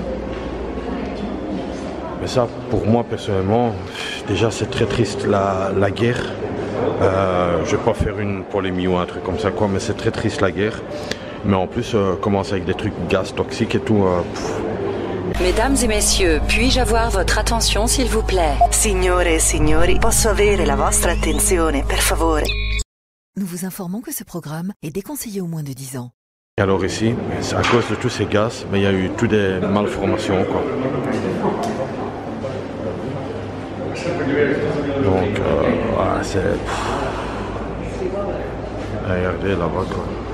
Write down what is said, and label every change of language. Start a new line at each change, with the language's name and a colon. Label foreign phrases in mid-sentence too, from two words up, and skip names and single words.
French: Mais ça, pour moi personnellement, déjà c'est très triste la guerre. Je vais pas faire une polémique ou un truc comme ça quoi, mais c'est très triste la guerre. Mais en plus commence avec des trucs gaz toxiques et tout. Mesdames et messieurs, puis-je avoir votre attention s'il vous plaît?
Italian: Signore e signori, posso avere la vostra attenzione, per favore?
French: Nous vous informons que ce programme est déconseillé aux moins de 10 ans. Alors ici, c'est à cause de tous ces gaz, mais il y a eu toutes des malformations quoi. Donc, c'est... Regardez là-bas quoi.